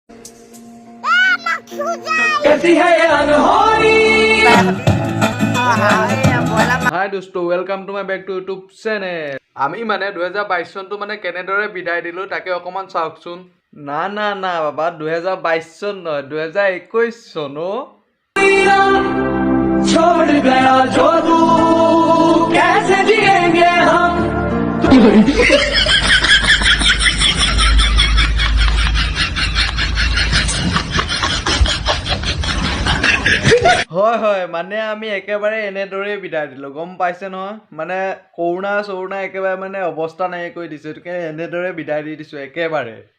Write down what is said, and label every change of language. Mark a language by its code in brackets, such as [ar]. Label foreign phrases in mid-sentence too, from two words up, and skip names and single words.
[en] Hi dosto, welcome to my back to YouTube channel. [as] আমি মানে 2022 চনটো মানে কেনেদৰে বিদায় দিলো তাকে অকমান চাওকচোন। না বাবা 2022 চন নহয় 2021 চন ও। [hi] छोड़ गया जो तू कैसे जिएंगे हम [as] হয় মানে আমি একেবাৰে এনেদৰে বিদায় দিলো গম পাইছে নহয় মানে কৰোনা একেবাৰে মানে অৱস্থা নাই কৰি দিছে একে এনেদৰে বিদায় দি দিছো একেবাৰে